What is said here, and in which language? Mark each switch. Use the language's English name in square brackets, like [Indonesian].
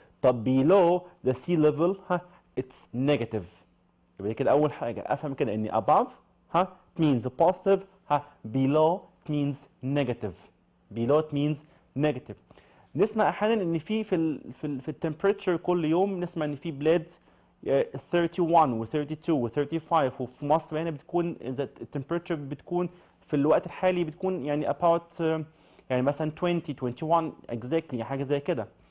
[English] طب below the sea level it's negative. [Arabic] يبقى كده اول حاجه افهم كده ان [English] above means positive below means negative. below it means negative. [Arabic] نسمع احيانا ان في التمبريتشر كل يوم نسمع ان في بلاد 31 و32 و35 وفي مصر هنا بتكون التمبريتشر بتكون في الوقت الحالي بتكون يعني about يعني مثلا 20 21 exactly حاجه زي كده.